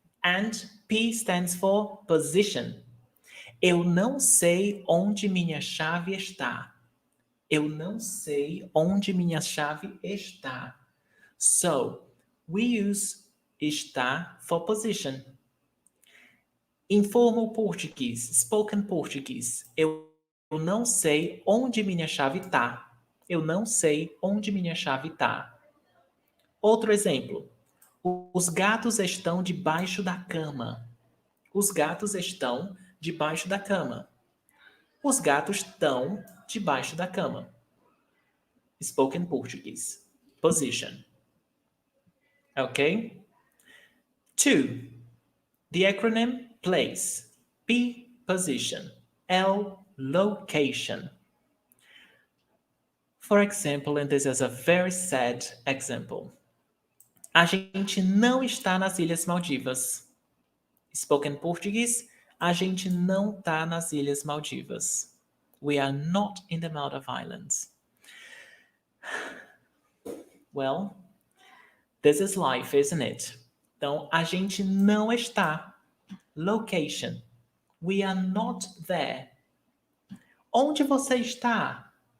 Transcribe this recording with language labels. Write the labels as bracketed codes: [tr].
[en] And P stands for position. [pt] Eu não sei onde minha chave está. Eu não sei onde minha chave está. [en] So, we use está for position. Informal Portuguese, spoken Portuguese. [pt] Eu não sei onde minha chave está. Eu não sei onde minha chave está. Outro exemplo. Os gatos estão debaixo da cama. Os gatos estão debaixo da cama. Os gatos estão debaixo da cama. [en] Spoken Portuguese. Position. Okay? 2. The acronym place. P, position. L, location. For example, and this is a very sad example. [pt] A gente não está nas Ilhas Maldivas. [en] Spoken Portuguese, [pt] a gente não está nas Ilhas Maldivas. [en] We are not in the Maldive Islands. Well, this is life, isn't it? [pt] Então, a gente não está. Location. [en] We are not there. [pt] Onde você está?